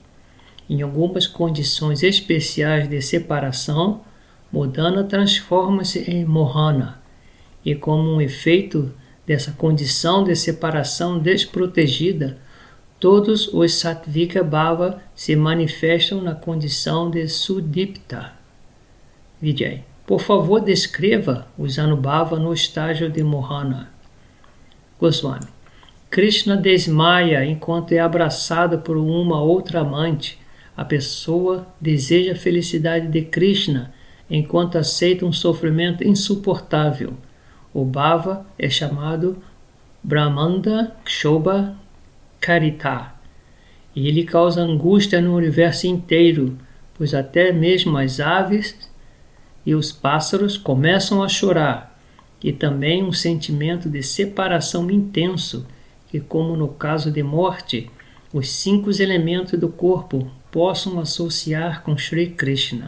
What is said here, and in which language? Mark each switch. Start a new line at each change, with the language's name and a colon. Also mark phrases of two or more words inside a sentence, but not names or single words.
Portuguese: Em algumas condições especiais de separação, Modhana transforma-se em Mohana, e como um efeito dessa condição de separação desprotegida, todos os Sattvika Bhava se manifestam na condição de Sudipta. Vijay. Por favor, descreva os Anubhava no estágio de Mohana. Goswami. Krishna desmaia enquanto é abraçado por uma outra amante. A pessoa deseja a felicidade de Krishna enquanto aceita um sofrimento insuportável. O Bhava é chamado Brahmanda Kshobha Karita, e ele causa angústia no universo inteiro, pois até mesmo as aves e os pássaros começam a chorar, e também um sentimento de separação intenso, que, como no caso de morte, os 5 elementos do corpo possam associar com Sri Krishna.